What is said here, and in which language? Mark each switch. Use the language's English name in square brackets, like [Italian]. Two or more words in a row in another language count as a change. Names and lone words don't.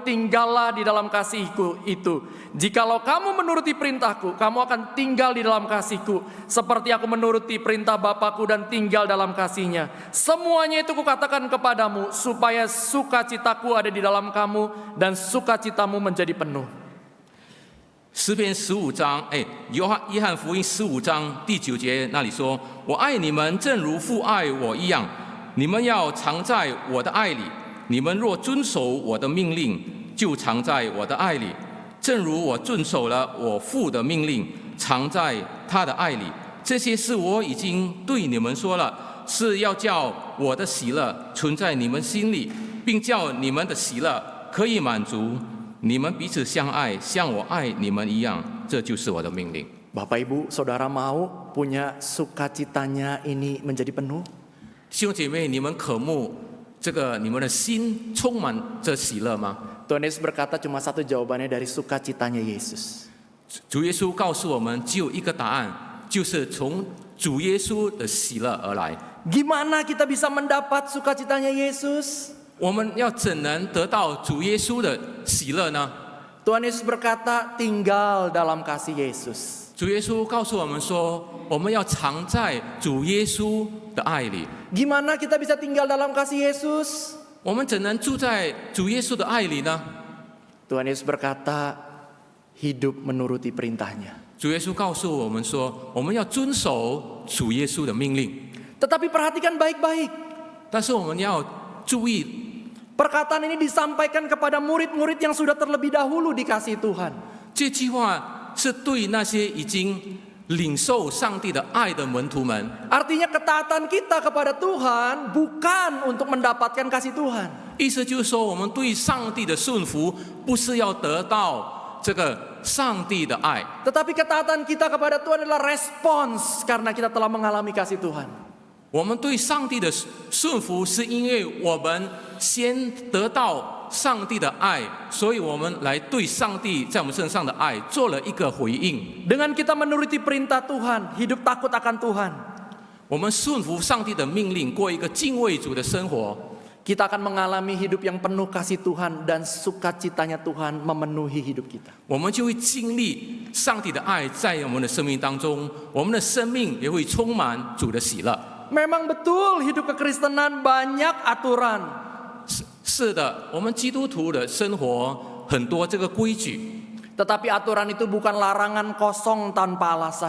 [Indonesian] Tinggallah di dalam kasihku itu. Jikalau kamu menuruti perintahku, kamu akan tinggal di dalam kasihku. Seperti aku menuruti perintah Bapakku dan tinggal dalam kasihnya. Semuanya itu kukatakan kepadamu, supaya sukacitaku ada di dalam kamu, dan sukacitamu menjadi penuh. [Chinese] 诗篇15章，约翰福音15章第9节那里说：“我爱你们，正如父爱我一样。你们要常在我的爱里。你们若遵守我的命令，就常在我的爱里。正如我遵守了我父的命令，常在他的爱里。这些事我已经对你们说了，是要叫我的喜乐存在你们心里，并叫你们的喜乐可以满足。你们彼此相爱，像我爱你们一样，这就是我的命令。” [Indonesian] Bapak Ibu, Saudara mau punya sukacitanya ini menjadi penuh? [Chinese] 弟兄姐妹，你们渴慕你们的心充满着喜乐吗？ [Indonesian] Tuhan Yesus berkata cuma satu jawabannya dari sukacitanya Yesus. [Chinese] 主耶稣告诉我们，只有一个答案，就是从主耶稣的喜乐而来。 [Indonesian] Gimana kita bisa mendapat sukacitanya Yesus? [Chinese] 我们要怎能得到主耶稣的喜乐呢？ [Indonesian] Tuhan Yesus berkata, tinggal dalam kasih Yesus. [Chinese] 主耶稣告诉我们说，我们要常在主耶稣的爱里。 [Indonesian] Gimana kita bisa tinggal dalam kasih Yesus? [Chinese] 我们怎能住在主耶稣的爱里呢？ [Indonesian] Tuhan Yesus berkata, hidup menuruti perintahnya. [Chinese] 主耶稣告诉我们说，我们要遵守主耶稣的命令。 [Indonesian] Tetapi perhatikan baik-baik. [Chinese] 但是我们要注意， [Indonesian] Perkataan ini disampaikan kepada murid-murid yang sudah terlebih dahulu dikasih Tuhan. [Chinese] 这句话是对那些已经领受上帝的爱的门徒们。 [Indonesian] Artinya ketaatan kita kepada Tuhan bukan untuk mendapatkan kasih Tuhan. [Chinese] 意思就是说，我们对上帝的顺服，不是要得到这个上帝的爱， [Indonesian] Tetapi ketaatan kita kepada Tuhan adalah respons karena kita telah mengalami kasih Tuhan. [Chinese] 我们对上帝的顺服，是因为我们先得到上帝的爱，所以我们来对上帝在我们身上的爱做了一个回应。 [Indonesian] Dengan kita menuruti perintah Tuhan, hidup takut akan Tuhan, [Chinese] 我们顺服上帝的命令，过一个敬畏主的生活， [Indonesian] kita akan mengalami hidup yang penuh kasih Tuhan dan sukacitanya Tuhan memenuhi hidup kita. [Chinese] 我们就会经历上帝的爱在我们的生命当中，我们的生命也会充满主的喜乐。 [Indonesian] Memang betul hidup kekristenan banyak aturan. [Chinese] 是的，我们基督徒的生活很多这个规矩， [Indonesian] Tetapi aturan itu bukan larangan kosong tanpa alasan.